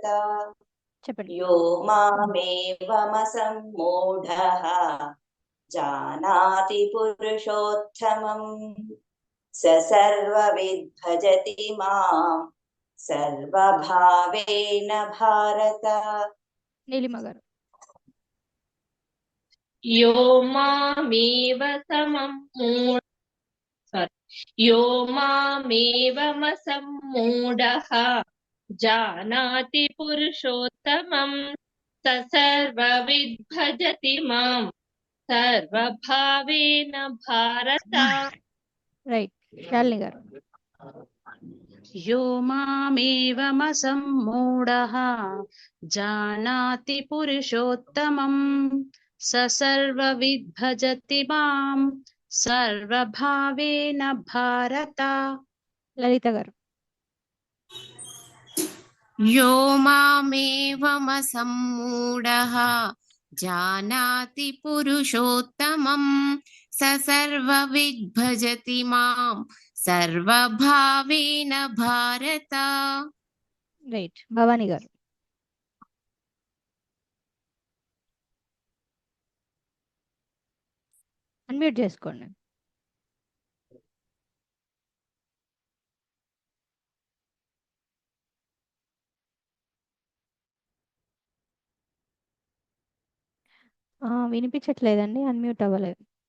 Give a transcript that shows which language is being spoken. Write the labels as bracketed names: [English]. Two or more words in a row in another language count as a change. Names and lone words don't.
[Telugu] చెప్పండి. [Sanskrit] यो मामेवमसम्मूढः जानाति पुरुषोत्तमम् स सर्वविद् भजति माम् सर्वभावेन भारत. [Telugu] నీలిమ గారు. [Sanskrit] यो मामेव सममूढ यो मामेवमसम्मूढः जानाति पुरुषोत्तमं स सर्वविद् भजति मां सर्वभावेन भारत [Telugu] రైట్ శాలిని గారు. [Sanskrit] यो मामेवमसम्मूढः जानाति पुरुषोत्तमं स सर्वविद् भजति मां सर्वभावेन भारत [Telugu] లలిత గారు. [Sanskrit] यो मामेवमसम्मूढः जानाति पुरुषोत्तमं स सर्वविद् भजति मां सर्वभावेन भारत [Telugu] రైట్ భవాని గారు. అన్మ్యూట్ చేసుకోండి. వినిపించట్లేదండి, అన్మ్యూట్ అవ్వలేదు.